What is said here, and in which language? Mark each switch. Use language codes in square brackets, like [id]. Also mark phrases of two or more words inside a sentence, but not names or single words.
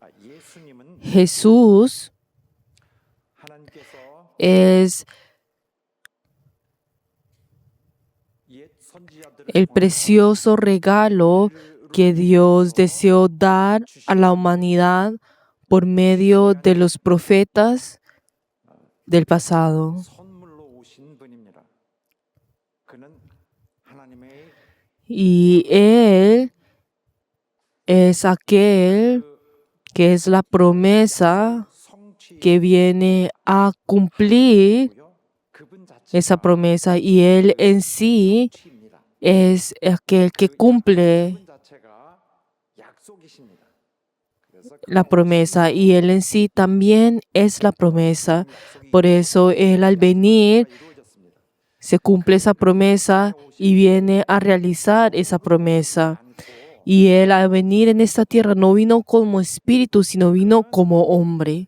[es] Jesús es el precioso regalo que Dios deseó dar a la humanidad por medio de los profetas del pasado. [ko] 선물로 오신 분입니다. 그는 하나님의 [es] Y Él es aquel que es la promesa que viene a cumplir [ko] 그분 자체가 [es] esa promesa. Y Él en sí [ko] 입니다. [es] es aquel que cumple [ko] 그분 자체가 약속이십니다. 그래서 [es] la promesa. Y Él en sí también es la promesa. Por eso Él al venir [ko] 이루어졌습니다. [es] se cumple esa promesa y viene a realizar esa promesa. Y Él al venir en esta tierra no vino como espíritu, sino vino como hombre.